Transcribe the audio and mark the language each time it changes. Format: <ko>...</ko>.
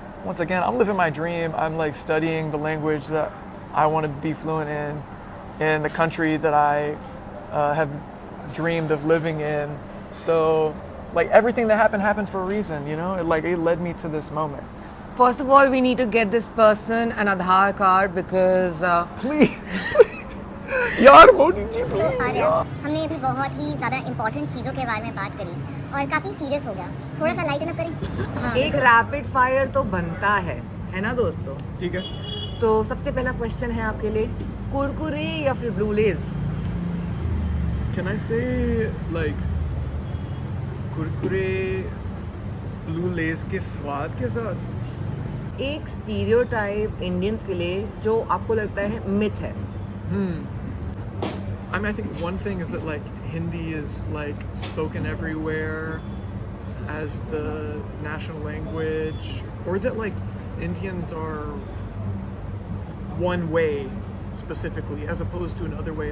<en>Once again, I'm living my dream. I'm like studying the language that I want to be fluent in the country that I have dreamed of living in. So like everything that happened for a reason, you know? It led me to this moment. First of all, we need to get this person an Aadhaar card because Please.</en> <hi>यार मोदी जी तो आर्या, हमने अभी बहुत ही ज़्यादा important चीज़ों के बारे में बात करी और काफ़ी सीरियस हो गया. थोड़ा सा लाइटन अप करें. एक रैपिड फायर तो बनता है ना दोस्तों? ठीक है. तो सबसे पहला क्वेश्चन है आपके लिए, कुरकुरे या फिर blue Lay's?</hi> <en>Can I say like</en> <hi>Kurkure blue लेज के स्वाद के साथ? एक स्टीरियोटाइप इंडियंस के लिए जो आपको लगता है मिथ है.</hi> <en>I mean, I think one thing is that like Hindi is like spoken everywhere as the national language, or that like Indians are one way specifically as opposed to another way.</en>